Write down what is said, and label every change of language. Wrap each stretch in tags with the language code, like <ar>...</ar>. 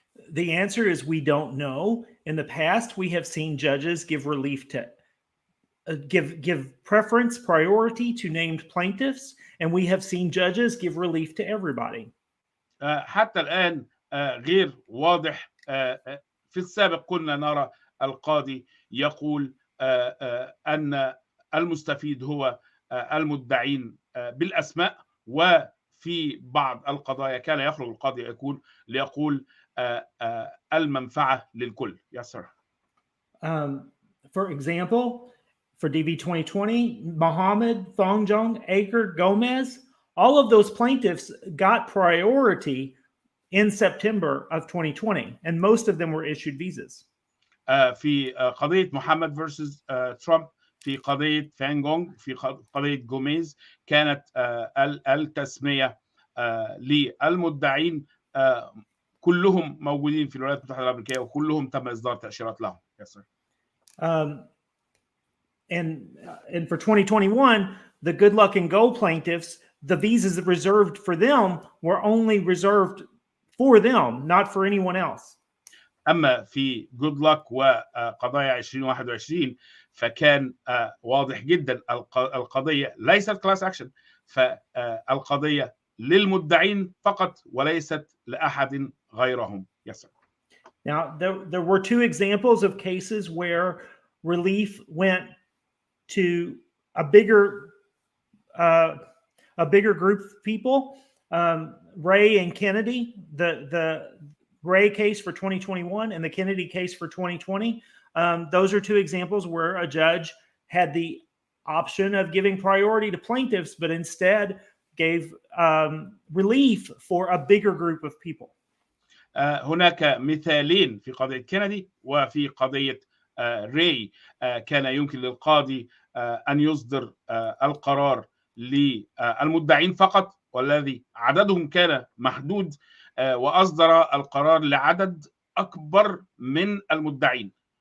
<en>The answer is we don't know. In the past, we have seen judges give relief to give preference, priority to named plaintiffs, and we have seen judges give relief to everybody.</en> <ar>حتى الآن غير واضح. في السابق كنا نرى القاضي يقول أن المستفيد هو المدعين بالأسماء، وفي بعض القضايا كان يخرج القاضي ليقول المنفعة للكل.</ar> <en>Yes, sir. For example, for DV 2020, Mohammed, Thongjong, Aker, Gomez, all of those plaintiffs got priority in September of 2020, and most of them were issued visas.</en> <ar>في قضية محمد versus ترامب، في قضية فانجونج، في قضية جوميز، كانت التسمية للمدعين كلهم موجودين في الولايات المتحدة الأمريكية، وكلهم تم إصدار تأشيرات لهم.</ar> <en>Yes, sir. And for 2021, the Good Luck and Go plaintiffs, the visas reserved for them were only reserved for them, not for anyone else.</en> <ar>أما في Good Luck وقضايا 2021 فكان واضح جدا القضية ليست كلاس أكشن، فالقضية للمدعين فقط وليست لأحد غيرهم.</ar> <en>Yes, sir. Now, there were two examples of cases where relief went to a bigger group of people. Ray and Kennedy, the Ray case for 2021 and the Kennedy case for 2020. Those are two examples where a judge had the option of giving priority to plaintiffs, but instead gave relief for a bigger group of people.</en> <ar>هناك مثالين في قضية كندي وفي قضية راي. كان يمكن للقاضي أن يصدر القرار للمدعين فقط، والذي عددهم كان محدود، وأصدر القرار لعدد أكبر من المدعين.</ar>